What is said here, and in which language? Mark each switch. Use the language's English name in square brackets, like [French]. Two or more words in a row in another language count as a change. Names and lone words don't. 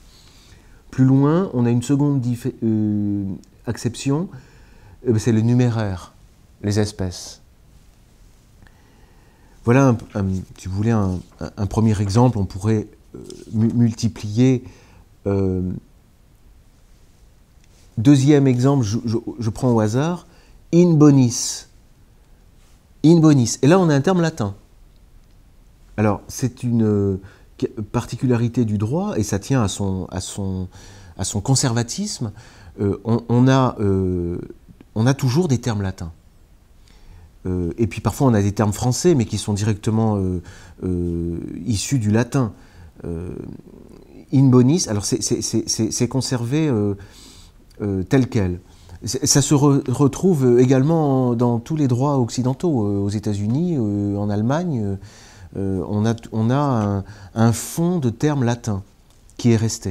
[French] Plus loin, on a une seconde acception, c'est le numéraire, les espèces. Voilà, si vous voulez, un premier exemple. On pourrait multiplier. Deuxième exemple, je prends au hasard, [Latin] in bonis. In bonis. [French] Et là, on a un terme latin. Alors, c'est une particularité du droit, et ça tient à son conservatisme. On a toujours des termes latins. Et puis parfois, on a des termes français, mais qui sont directement issus du latin. [Latin] In bonis, [French] alors c'est conservé tel quel. Ça se retrouve également dans tous les droits occidentaux, aux États-Unis, en Allemagne. On a un fond de termes latins qui est resté.